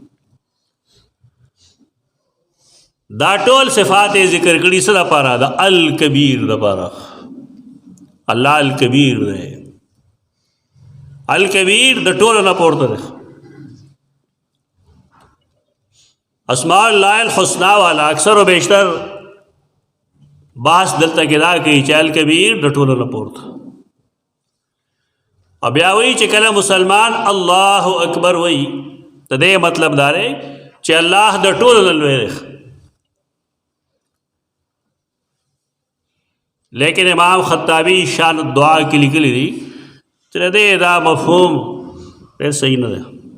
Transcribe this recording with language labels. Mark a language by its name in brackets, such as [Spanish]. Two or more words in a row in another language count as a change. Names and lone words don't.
[Pashto] دا ټول صفات ذکر کړي څه دپاره؟ د الکبیر دپاره. الله الکبیر دی، الکبیر د ټولو نه پورته دی. [Arabic] اسماء الله الحسنا [Pashto] والا اکثر و بیشتر بحث دلته کې دا کوي چې الکبیر د ټولو نه پورته. او بیا وایي چې کله مسلمان الله اکبر وایي د دې مطلب دا دی چې الله د ټولو نه لوی دی. لیکن امام خطابی شان الدعا کې لیکلی دي چې د دې دا مفهوم ډېر صحیح نه دی.